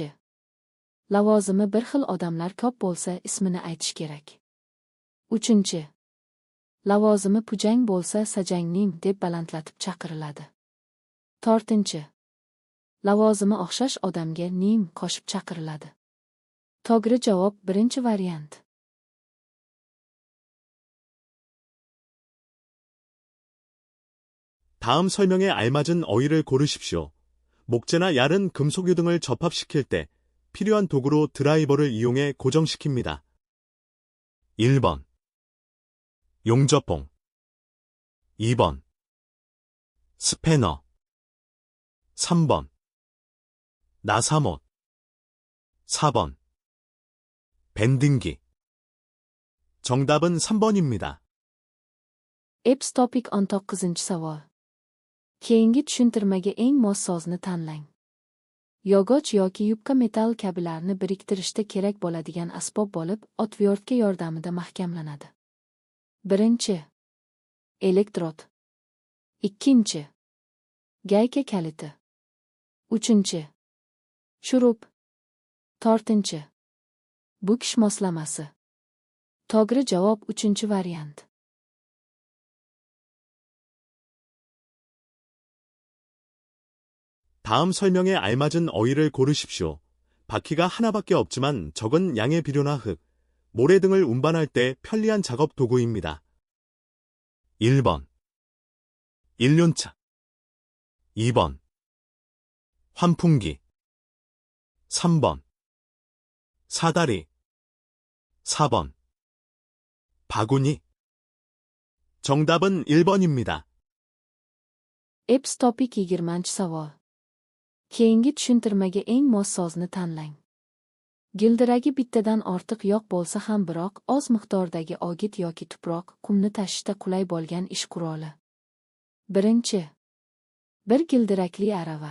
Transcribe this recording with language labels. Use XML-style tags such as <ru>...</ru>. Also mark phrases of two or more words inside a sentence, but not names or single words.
<uz>Lavozimi bir xil odamlar ko'p bo'lsa, ismini aytish kerak. Uchinchi. Lavozimi pujang bo'lsa, sajangning deb balandlatib chaqiriladi. To'rtinchi. Lavozimi o'xshash odamga nim qo'shib chaqiriladi. To'g'ri javob birinchi variant.</uz> <ko>다음 설명에 알맞은 어휘를 고르십시오. 목재나 얇은 금속유 등을 접합시킬 때 필요한 도구로 드라이버를 이용해 고정시킵니다. 1번 용접봉 2번 스패너 3번 나사못 4번 밴딩기 정답은 3번입니다.</ko> <uz>Eps topik 19-savol. Keyingi tushuntirmaga eng mos so'zni tanlang. Yog'och yoki yupqa metall kabilarni biriktirishda kerak bo'ladigan asbob bo'lib, otvertka yordamida mahkamlanadi. Birinchi. Elektrod. Ikkinchi. Gayka kaliti. Uchinchi. Shurup. To'rtinchi. Bukish moslamasi. To'g'ri javob uchinchi variant.</uz> <ko>다음 설명에 알맞은 어휘를 고르십시오. 바퀴가 하나밖에 없지만 적은 양의 비료나 흙, 모래 등을 운반할 때 편리한 작업 도구입니다. 1번 일륜차 2번 환풍기 3번 사다리 4번 바구니 정답은 1번입니다.</ko> <uz>Eps topik 20-savol. Keyingi tushuntirmaga eng mos so'zni tanlang. Gildiragi bittadan ortiq yo'q bo'lsa ham biroq oz miqdordagi ogit yoki tuproq, qumni tashishda qulay bo'lgan ish quroli. Birinchi. Bir gildirakli arava.</uz>